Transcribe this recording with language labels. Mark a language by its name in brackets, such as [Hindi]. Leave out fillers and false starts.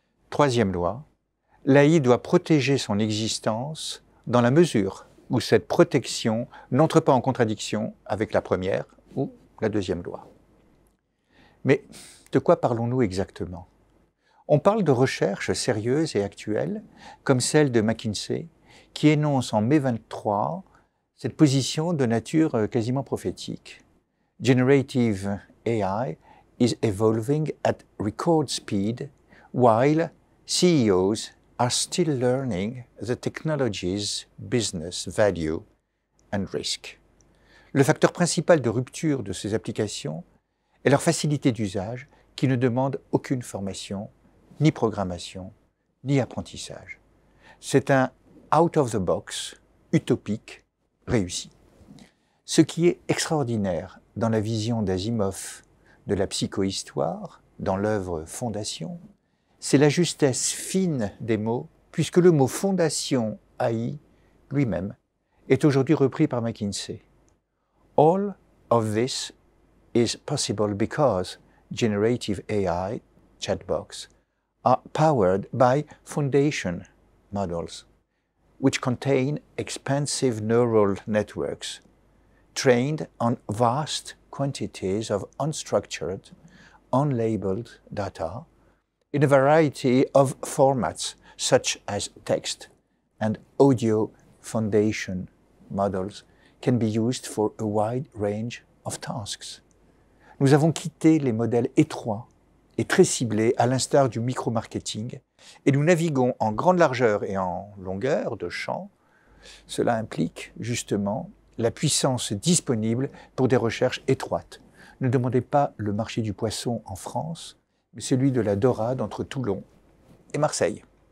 [French] Troisième loi, l'AI doit protéger son existence dans la mesure où cette protection n'entre pas en contradiction avec la première ou la deuxième loi. Mais de quoi parlons-nous exactement? On parle de recherches sérieuses et actuelles, comme celle de McKinsey, qui énonce en mai 23 cette position de nature quasiment prophétique. [English] Generative AI is evolving at record speed, while CEOs are still learning the technology's business value and risk. [French] Le facteur principal de rupture de ces applications est leur facilité d'usage qui ne demande aucune formation, ni programmation, ni apprentissage. C'est un out of the box, utopique, réussi. Ce qui est extraordinaire dans la vision d'Asimov de la psychohistoire, dans l'œuvre Fondation, c'est la justesse fine des mots, puisque le mot fondation AI lui-même est aujourd'hui repris par McKinsey. [English] All of this is possible because generative AI chatbots are powered by foundation models, which contain expansive neural networks trained on vast quantities of unstructured, unlabeled data in a variety of formats such as text and audio. Foundation models can be used for a wide range of tasks. [French] Nous avons quitté les modèles étroits et très ciblés à l'instar du micro-marketing et nous naviguons en grande largeur et en longueur de champ. Cela implique justement la puissance disponible pour des recherches étroites. Ne demandez pas le marché du poisson en France, mais celui de la dorade entre Toulon et Marseille.